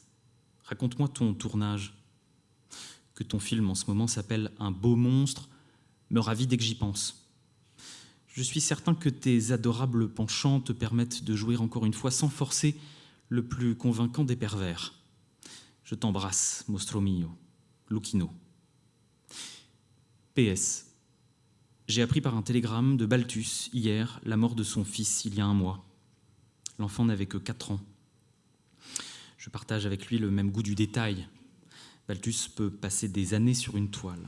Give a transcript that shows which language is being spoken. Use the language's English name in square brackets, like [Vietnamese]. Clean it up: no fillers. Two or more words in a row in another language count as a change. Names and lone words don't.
[French] Raconte-moi ton tournage. Que ton film en ce moment s'appelle « Un beau monstre » me ravit dès que j'y pense. Je suis certain que tes adorables penchants te permettent de jouer encore une fois sans forcer le plus convaincant des pervers. Je t'embrasse, [Italian] mostro mio, Lucchino. [French] PS. J'ai appris par un télégramme de Balthus, hier, la mort de son fils il y a 1 mois. L'enfant n'avait que 4 ans. Je partage avec lui le même goût du détail. Balthus peut passer des années sur une toile.